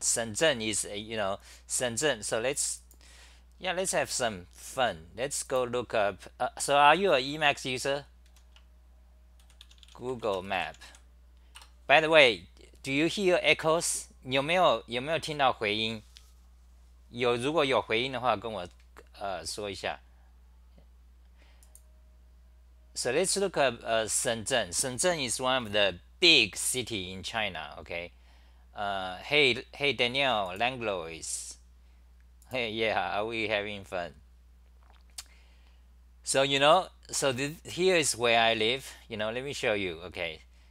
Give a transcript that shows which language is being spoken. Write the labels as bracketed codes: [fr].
[en] Shenzhen is, Shenzhen. So let's have some fun. Let's go look up. So are you a Emacs user? Google Map. By the way, do you hear echoes? [zh] 有没有听到回音？如果有回音的话，跟我说一下。 [en] So let's look up Shenzhen. Shenzhen is one of the big city in China. Okay. Hey Danielle Langlois. Hey, yeah, are we having fun? So here is where I live. Let me show you. Okay.